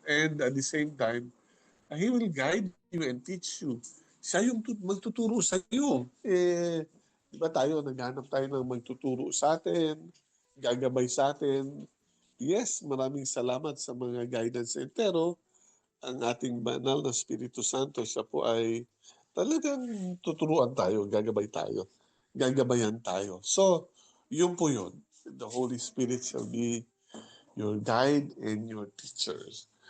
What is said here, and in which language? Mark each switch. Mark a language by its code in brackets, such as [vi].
[en] And at the same time, He will guide you and teach you. [tl] Siya yung magtuturo sa iyo. Di ba tayo, naghanap tayo ng magtuturo sa atin, gagabay sa atin. Yes, maraming salamat sa mga guidance. Pero ang ating banal na Espiritu Santo, siya po ay talagang tuturuan tayo, gagabay tayo, gagabayan tayo. So, yun po yun. [en] The Holy Spirit shall be your guide and your teachers.